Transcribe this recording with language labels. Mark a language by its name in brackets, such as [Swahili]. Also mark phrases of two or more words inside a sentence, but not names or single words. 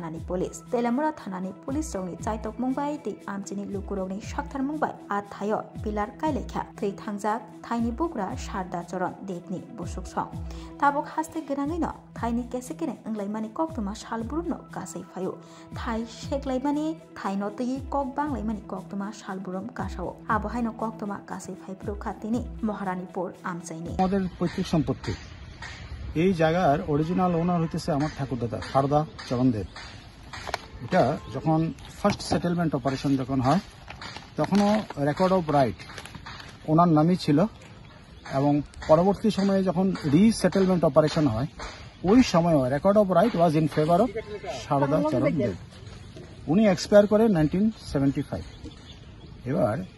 [Kok Borok] thanani police rongni chaitok mungbai te amchini lukurogni sakthar mungbai a thayo pilar kailekha thei thangjak thaini bugra Sharda Charan Debni Busuk Song tabok haste gerangino thaini kesekere anglaimani koktoma shalburumno kasai fayo thai seklaimani thaino tei kok banglaimani koktoma shalburum kasao abohaino koktoma kasai faipro khatini মহারানীপুর আমচাইনি [Bangla] আমাদের পৈতৃক সম্পত্তি এই জায়গার [English] original owner [Bangla] হইতেছে আমার ঠাকুরদাদা শারদা চরণ দেব এটা যখন [English] first settlement operation [Bangla] যখন হয় তখনও [English] record of right [Bangla] ওনার নামই ছিল এবং পরবর্তী সময়ে যখন [English] resettlement operation [Bangla] হয় ওই সময়ও [English] record of right was in favour of [Bangla] শারদা চরণ দেব উনি এক্সপায়ার করে 1975 এবার